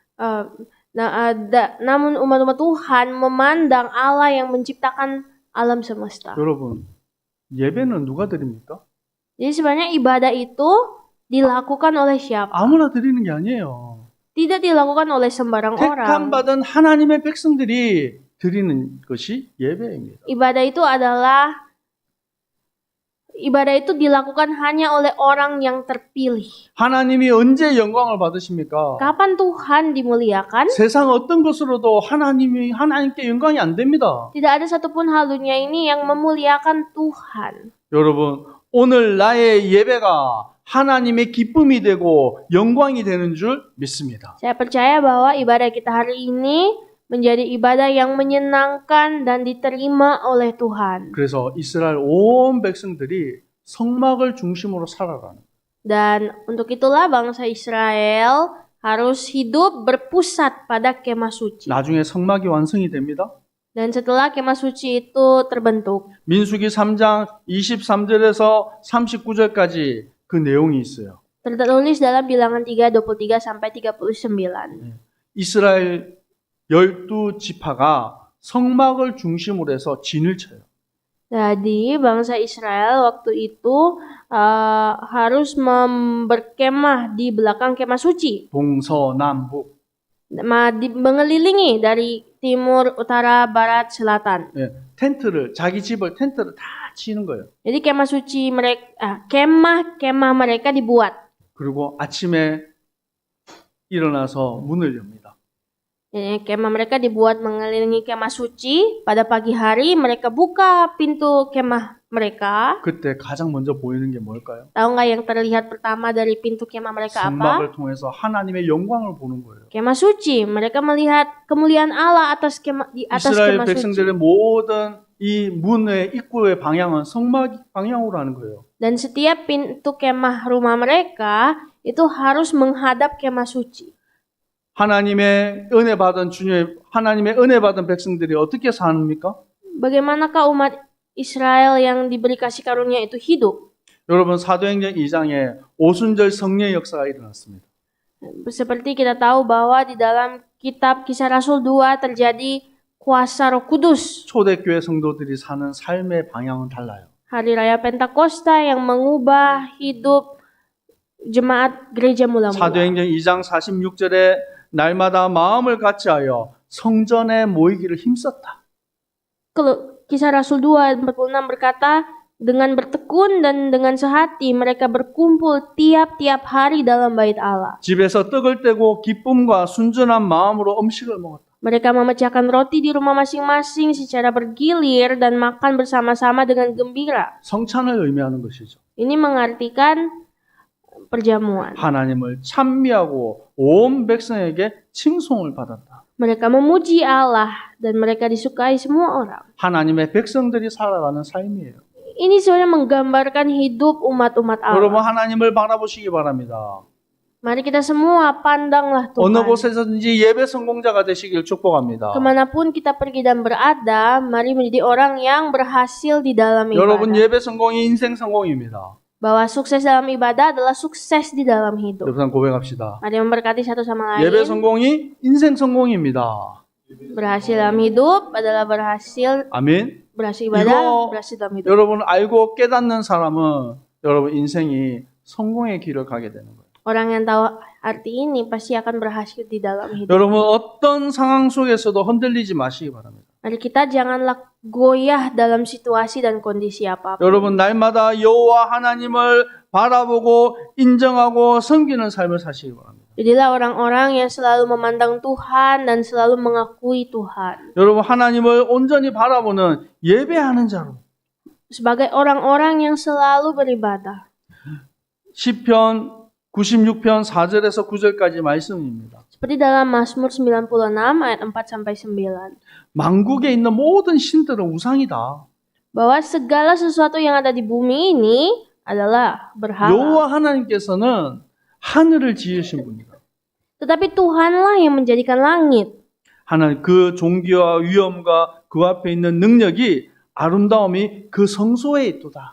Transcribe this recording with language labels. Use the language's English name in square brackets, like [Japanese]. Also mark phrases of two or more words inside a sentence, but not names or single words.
[Indonesian] Namun umat-umat Tuhan memandang Allah yang menciptakan alam semesta. [Korean] 여러분, 예배는 누가 드립니까? [Indonesian] Jadi sebenarnya ibadah itu dilakukan oleh siapa? [Korean] 아무나 드리는 게 아니에요. [Indonesian] Tidak dilakukan oleh sembarang orang. [Korean] 택함 받은 하나님의 백성들이 드리는 것이 예배입니다. [Indonesian] Ibadah itu dilakukan hanya oleh orang yang terpilih. [Korean] 하나님이 언제 영광을 받으십니까? [Indonesian] Kapan Tuhan dimuliakan? [Korean] 세상 어떤 것으로도 하나님께 영광이 안 됩니다. [Indonesian] Tidak ada satupun hal dunia ini yang memuliakan Tuhan. [Korean] 여러분, 오늘 나의 예배가 하나님의 기쁨이 되고 영광이 되는 줄 믿습니다. [Indonesian] Saya percaya bahwa ibadah kita hari ini menjadi ibadah yang menyenangkan dan diterima oleh Tuhan. [Korean] 그래서 이스라엘 온 백성들이 성막을 중심으로 살아가는. [Indonesian] Dan untuk itulah bangsa Israel harus hidup berpusat pada kemah suci. [Korean] 나중에 성막이 완성이 됩니다. [Indonesian] Dan setelah kemah suci itu terbentuk, [Korean] 민수기 3장 23절에서 39절까지 그 내용이 있어요. [Indonesian] tertulis dalam Bilangan 3, 23 sampai 39. [Korean] 이스라엘 12지파가 성막을 중심으로 해서 진을 쳐요. [Indonesian] Jadi bangsa Israel waktu itu harus berkemah di belakang kemah suci. [Korean] 동서남북. [Indonesian] Mengelilingi dari timur, utara, barat, selatan. [Korean] 자기 집을 텐트를 다 치는 거예요. [Indonesian] Jadi kemah suci mereka, kemah mereka dibuat. [Korean] 그리고 아침에 일어나서 문을 엽니다. [Indonesian] Kemah mereka dibuat mengelilingi kemah suci. Pada pagi hari mereka buka pintu kemah mereka. [Korean] 그때 가장 먼저 보이는 게 뭘까요? [Indonesian] Tahu nggak yang terlihat pertama dari pintu kemah mereka apa? [Korean] 성막을 통해서 하나님의 영광을 보는 거예요. [Indonesian] Kemah suci. Mereka melihat kemuliaan Allah di atas [Korean] 이스라엘 [Indonesian] kemah suci. [Korean] 백성들의 모든 이 문의 입구의 방향은 성막 방향으로 하는 거예요. [Indonesian] Dan setiap pintu kemah rumah mereka itu harus menghadap kemah suci. [Korean] 하나님의 은혜 받은 백성들이 어떻게 삽니까? [Indonesian] Bagaimanakah umat Israel yang diberi kasih karunia itu hidup? [Korean] 여러분 사도행전 2장에 오순절 성례 역사가 일어났습니다. [Indonesian] Seperti kita tahu bahwa di dalam kitab Kisah Rasul 2 terjadi kuasa Roh Kudus. [Korean] 초대교회 성도들이 사는 삶의 방향은 달라요. [Indonesian] Hari Raya Pentakosta yang mengubah hidup jemaat gereja mula-mula. [Korean] 사도행전 2장 46절에 날마다 마음을 같이하여 성전에 모이기를 힘썼다. [Indonesian] Kisah Rasul 2 46 berkata, Dengan bertekun dan dengan sehati mereka berkumpul tiap-tiap hari dalam bait Allah. [Korean] 집에서 떡을 떼고 기쁨과 순전한 마음으로 음식을 먹었다. [Indonesian] Mereka memecahkan roti di rumah masing-masing secara bergilir dan makan bersama-sama dengan gembira. [Korean] 성찬을 의미하는 것이죠. [Indonesian] Ini mengartikan perjamuan. [Korean] 하나님을 찬미하고 온 백성에게 칭송을 받았다. [Indonesian] Mereka memuji Allah dan mereka disukai semua orang. [Korean] 하나님의 백성들이 살아가는 삶이에요. [Indonesian] Ini sebenarnya menggambarkan hidup umat-umat [Korean] 여러분 [Indonesian] Allah. [Korean] 하나님을 바라보시기 바랍니다. [Indonesian] Mari kita semua pandanglah [Korean] 어느 [Indonesian] Tuhan. [Korean] 곳에서든지 예배 성공자가 되시길 축복합니다. [Indonesian] Kemanapun kita pergi dan berada, mari menjadi orang yang berhasil di dalam [Korean] 여러분 [Indonesian] ibadah. [Korean] 예배 성공이 인생 성공입니다. [Indonesian] Bahwa sukses dalam ibadah adalah sukses di dalam hidup. [Korean] 여러분 고백합시다. [Indonesian] Mari memberkati satu sama [Korean] 예배 [Indonesian] lain. [Korean] 성공이 인생 성공입니다. [Indonesian] Berhasil dalam hidup adalah berhasil [Korean] 아멘. [Indonesian] ibadah, [Korean] 이거 [Indonesian] berhasil dalam hidup. [Korean] 여러분 알고 깨닫는 사람은 여러분 인생이 성공의 길을 가게 되는 거예요. [Indonesian] Orang yang tahu arti ini pasti akan berhasil di dalam hidup. [Korean] 여러분 어떤 상황 속에서도 흔들리지 마시기 바랍니다. [Indonesian] Mari kita janganlah goyah dalam situasi dan kondisi apapun. [Korean] 여러분 날마다 여호와 하나님을 바라보고 인정하고 섬기는 삶을 사시기 바랍니다. [Indonesian] Jadilah orang-orang yang selalu memandang Tuhan dan selalu mengakui Tuhan. [Korean] 여러분 하나님을 온전히 바라보는 예배하는 자로 [Indonesian] Sebagai orang-orang yang selalu beribadah. [Korean] 시편 96편 4절에서 9절까지 말씀입니다. [Indonesian] Seperti dalam Mazmur 96 ayat 4-9. [Korean] 만국에 있는 모든 신들은 우상이다. [Indonesian] Bahwa segala sesuatu yang ada di bumi ini adalah berhala. [Korean] 여호와 하나님께서는 하늘을 지으신 분이다. [Indonesian] Tetapi Tuhanlah yang menjadikan langit. [Korean] 하나님 그 존귀와 위엄과 그 앞에 있는 능력이 아름다움이 그 성소에 있도다.